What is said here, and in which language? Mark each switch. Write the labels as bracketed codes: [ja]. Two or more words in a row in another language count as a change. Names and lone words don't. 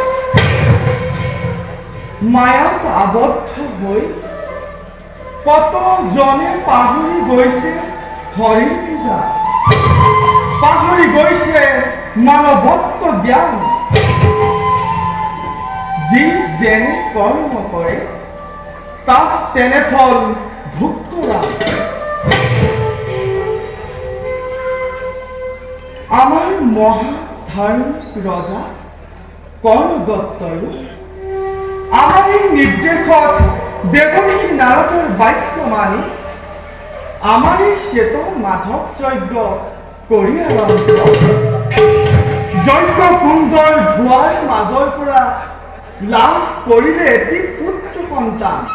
[as] মায়াত আবদ্ধ হৈ কতজনে পাহৰি গৈছে হৰিৰ পূজা পাহৰি গৈছে মানৱত্ব জ্ঞান যি যেনে কৰ্ম কৰে তাক তেনে ফল ভোগ কৰা আমার মহাধার্মিক রজা কর্ণদত্তয়ো আমার এই নির্দেশত দেবর্ষী নারদৰ বাক্য মানি আমার এই শ্বেত মাধৱ যজ্ঞ কৰি আৰম্ভ যজ্ঞ কুণ্ডৰ ধোঁৱাৰ মাজৰ পৰা লাভ কৰিলে এটি পুত্ৰ সন্তান